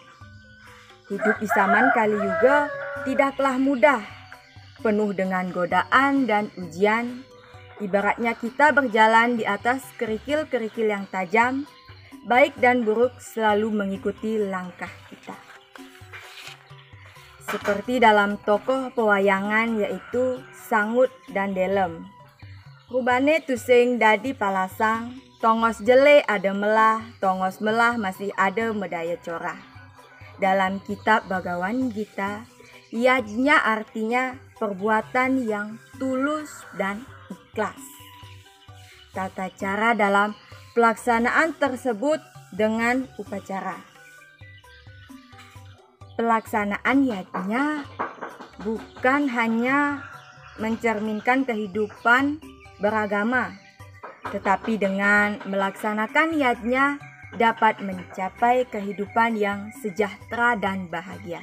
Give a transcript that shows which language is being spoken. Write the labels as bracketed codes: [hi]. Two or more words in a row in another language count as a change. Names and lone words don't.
[id] Hidup di zaman Kali Yuga tidaklah mudah, penuh dengan godaan dan ujian. Ibaratnya kita berjalan di atas kerikil-kerikil yang tajam, baik dan buruk selalu mengikuti langkah kita. Seperti dalam tokoh pewayangan yaitu Sangut dan Delem. [ban] Rubane tusing dadi palasang, tongos jele ada melah, tongos melah masih ada medaya corah. [id] Dalam kitab Bhagavad Gita, yajna artinya perbuatan yang tulus dan ikhlas. Tata cara dalam pelaksanaan tersebut dengan upacara. Pelaksanaan yajna bukan hanya mencerminkan kehidupan beragama, tetapi dengan melaksanakan yajna dapat mencapai kehidupan yang sejahtera dan bahagia.